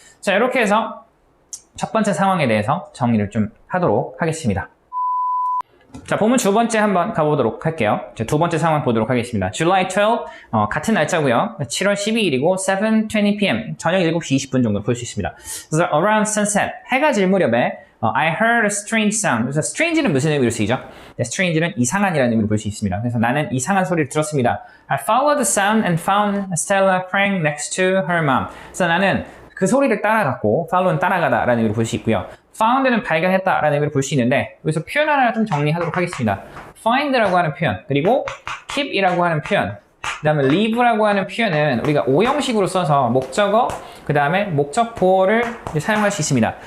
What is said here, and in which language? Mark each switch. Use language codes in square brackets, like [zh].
[ko] 자, 이렇게 해서 첫 번째 상황에 대해서 정리를 좀 하도록 하겠습니다. 자, 본문 두 번째 한번 가보도록 할게요. 두 번째 상황 보도록 하겠습니다. July 12, 같은 날짜고요. 7월 12일이고 7:20 p.m. 저녁 7시 20분 정도 볼 수 있습니다. 그래서 [en] around sunset, [ko] 해가 질 무렵에 [en] I heard a strange sound. [ko] 그래서 strange는 무슨 의미로 쓰이죠? 네, strange는 이상한이라는 의미로 볼 수 있습니다. 그래서 나는 이상한 소리를 들었습니다. [en] I followed the sound and found Stella crying next to her mom. [ko] 그래서 나는 그 소리를 따라갔고, follow는 따라가다라는 의미로 볼 수 있고요. found는 발견했다라는 의미로 볼 수 있는데 여기서 표현 하나 좀 정리하도록 하겠습니다. find라고 하는 표현, 그리고 keep이라고 하는 표현, 그 다음에 leave라고 하는 표현은 우리가 오형식으로 써서 목적어, 그 다음에 목적보어를 사용할 수 있습니다.